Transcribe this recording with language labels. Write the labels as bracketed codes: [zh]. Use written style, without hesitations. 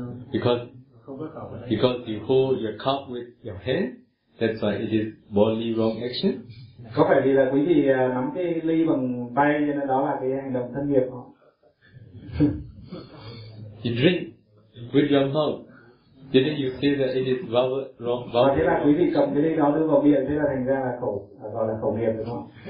[en] Because you hold your cup with your hand, that's why it is bodily wrong action. [vi] Có phải vì là quý vị nắm cái ly bằng tay nên đó là cái hành động thân nghiệp không? [en] You drink with your mouth. Didn't you say that it is verbal wrong? [vi] Và thế là quý vị cầm cái ly đó đưa vào miệng, thế là thành ra là khẩu gọi là khẩu nghiệp đúng không?